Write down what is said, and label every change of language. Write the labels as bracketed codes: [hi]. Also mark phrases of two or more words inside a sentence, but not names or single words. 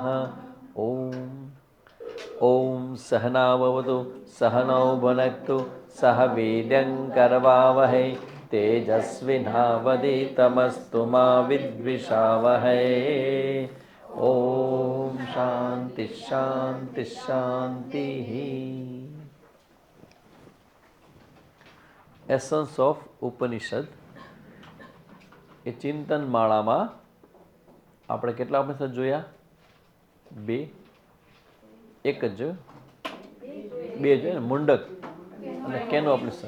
[sa] ॐ सहनाववतु सहनौ भुनक्तु सह वीर्यङ्करवावहै तेजस्विनावधीतमस्तु मा विद्विषावहै। ॐ शान्ति शान्ति शान्तिः। [en] Essence of Upanishad [gu] એ ચિંતન માળામાં આપણે કેટલા ઉપનિષદ જોયા? બે, એક જ જોયું, બે જોયું ને, મુંડક અને કેનો ઉપનિષદ.